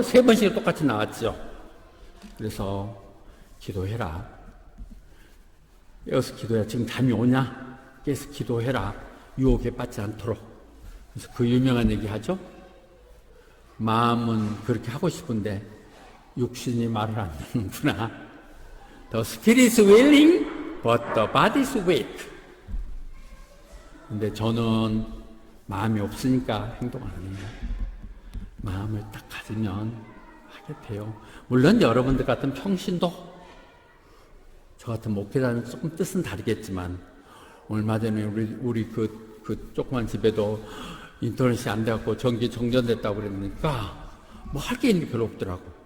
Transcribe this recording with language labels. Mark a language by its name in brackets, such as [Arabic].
[Korean] 3번씩 똑같이 나왔죠. 그래서 기도해라. 깨어서 기도해라. 지금 잠이 오냐? 깨어서 기도해라. 유혹에 빠지지 않도록. 그래서 그 유명한 얘기 하죠. 마음은 그렇게 하고 싶은데 육신이 말을 안 듣는구나. [English] The spirit is willing, but the body is weak. [Korean] 근데 저는 마음이 없으니까 행동 안 해요. 마음을 딱 가지면 하게 돼요. 물론 여러분들 같은 평신도, 저 같은 목회자는 조금 뜻은 다르겠지만, 얼마 전에 우리 그 조그만 집에도 인터넷이 안 돼갖고 전기 정전됐다고 그러니까 뭐 할 게 있는 게 별로 없더라고.